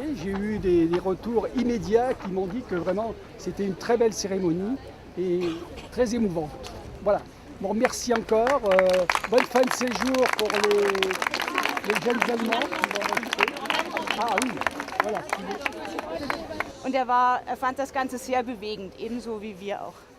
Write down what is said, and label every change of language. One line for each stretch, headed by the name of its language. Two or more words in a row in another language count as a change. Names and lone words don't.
French: J'ai eu des retours immédiats qui m'ont dit que vraiment c'était une très belle cérémonie et très émouvante. Voilà. Bon, merci encore. Bonne fin de séjour pour les jeunes Allemands qui vont rester. Ah oui, voilà.
German: Und er fand das Ganze sehr bewegend, ebenso wie wir auch.